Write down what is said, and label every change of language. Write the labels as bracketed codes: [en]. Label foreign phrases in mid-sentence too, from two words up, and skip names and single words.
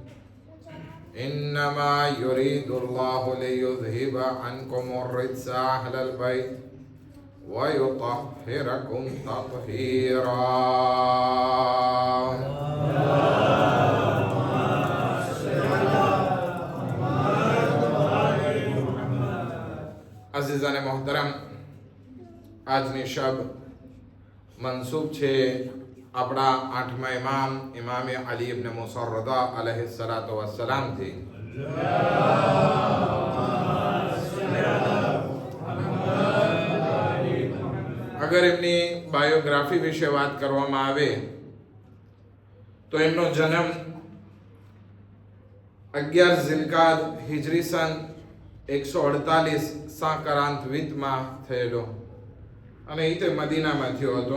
[ar] إنما يريد الله ليذهب عنكم الرجس أهل البيت ويطهركم تطهيرا. [ur] عزیزان محترم, [gu] આજની શબ મંસૂબ છે આપણા 8મા ઇમામે અલી ઇબ્ન મૂસા રદા [ar] عليه الصلاة والسلام [gu] થી. અગર એમની બાયોગ્રાફી વિશે વાત કરવામાં આવે તો એમનો જન્મ 11 ઝિલકાદ હિજરી સન 148 સાકરાંતવિતમાં થયેલો અને એ તે મદીનામાં થયો હતો.